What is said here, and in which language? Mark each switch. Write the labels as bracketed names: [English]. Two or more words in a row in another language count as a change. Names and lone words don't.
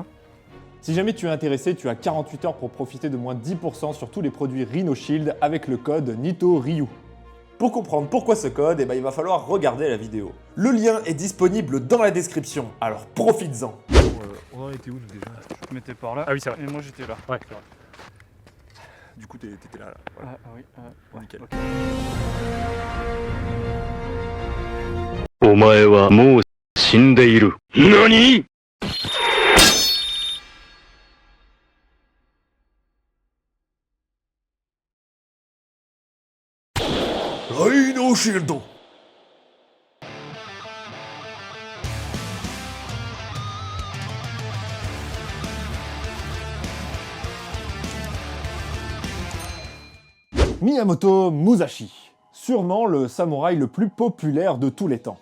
[French] Si jamais tu es intéressé, tu as 48 heures pour profiter de moins 10% sur tous les produits Rhino Shield avec le code NITORYU. Pour comprendre pourquoi ce code, il va falloir regarder la vidéo. Le lien est disponible dans la description, alors profites-en. On en était où nous déjà? Je te mettais par là. Ah oui, c'est vrai. Et moi j'étais là. Ouais, c'est vrai. Du coup, t'étais là. Ouais. Ah oui. Bon, nickel. [Japanese] お前はもう死んでいる。何？ [French] Rhino Shield. Miyamoto Musashi, sûrement le samouraï le plus populaire de tous les temps.